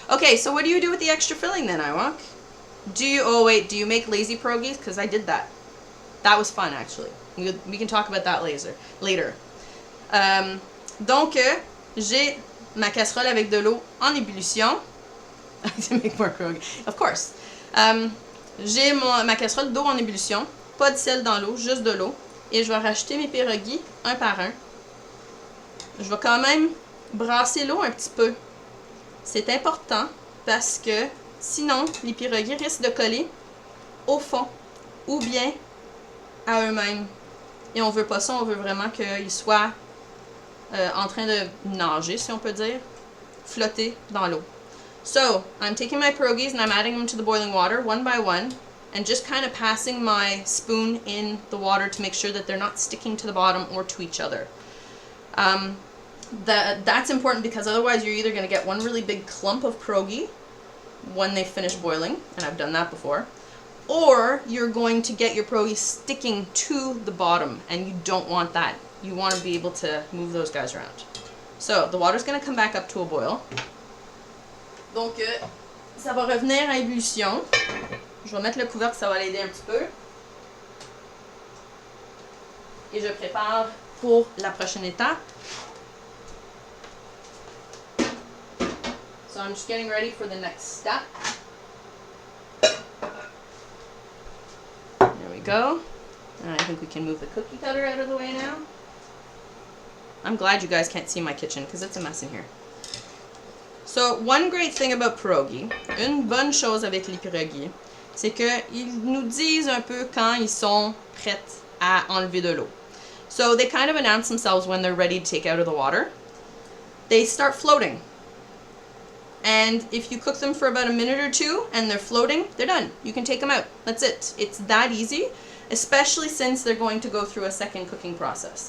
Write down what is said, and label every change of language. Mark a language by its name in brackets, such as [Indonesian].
[English] Okay, so what do you do with the extra filling then, Iwak? Do you make lazy pierogis? Because I did that. That was fun, actually. We can talk about that later. [French] Donc, j'ai ma casserole avec de l'eau en ébullition. [English] To make more pierogi. Of course. [French] J'ai ma casserole d'eau en ébullition. Pas de sel dans l'eau, juste de l'eau. Et je vais rajouter mes pierogis un par un. Je vais quand même brasser l'eau un petit peu. C'est important parce que sinon, les pierogis risquent de coller au fond ou bien à eux-mêmes. Et on veut pas ça, on veut vraiment qu'ils soient en train de nager, si on peut dire, flotter dans l'eau. [English] So, I'm taking my pierogis and I'm adding them to the boiling water one by one and just kind of passing my spoon in the water to make sure that they're not sticking to the bottom or to each other. That's important because otherwise you're either going to get one really big clump of pierogi when they finish boiling, and I've done that before, or you're going to get your pierogi sticking to the bottom, and you don't want that. You want to be able to move those guys around. So, the water's going to come back up to a boil. [French] Donc, ça va revenir à ébullition. Je vais mettre le couvercle, ça va l'aider un petit peu. Et je prépare pour la prochaine étape. [English] So I'm just getting ready for the next step. There we go. And I think we can move the cookie cutter out of the way now. I'm glad you guys can't see my kitchen because it's a mess in here. So, one great thing about pierogi, [French] une bonne chose avec les pierogi, c'est qu'ils nous disent un peu quand ils sont prêts à enlever de l'eau. [English] So, they kind of announce themselves when they're ready to take out of the water. They start floating. And if you cook them for about a minute or two and they're floating, they're done. You can take them out. That's it. It's that easy, especially since they're going to go through a second cooking process.